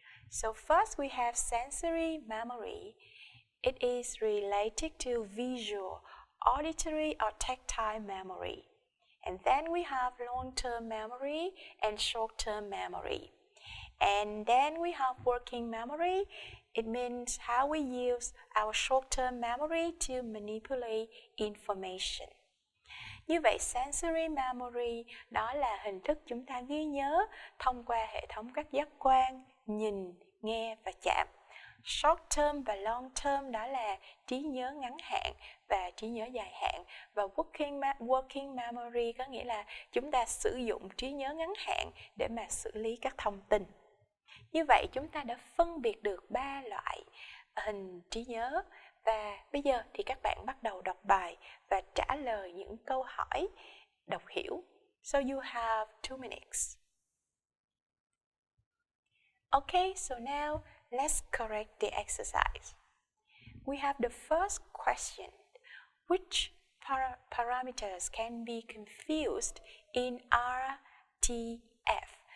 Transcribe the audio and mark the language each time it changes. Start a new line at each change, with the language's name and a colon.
English: So first we have sensory memory. It is related to visual, auditory or tactile memory. And then we have long-term memory and short-term memory. And then we have working memory. It means how we use our short-term memory to manipulate information.
Vietnamese: Như vậy, sensory memory đó là hình thức chúng ta ghi nhớ thông qua hệ thống các giác quan, nhìn, nghe và chạm. Short term và long term đó là trí nhớ ngắn hạn và trí nhớ dài hạn. Và working memory có nghĩa là chúng ta sử dụng trí nhớ ngắn hạn để mà xử lý các thông tin. Như vậy chúng ta đã phân biệt được 3 loại hình trí nhớ. Và bây giờ thì các bạn bắt đầu đọc bài và trả lời những câu hỏi đọc hiểu.
English: So you have 2 minutes. Okay, so now let's correct the exercise. We have the first question. Which parameters can be confused in RTF?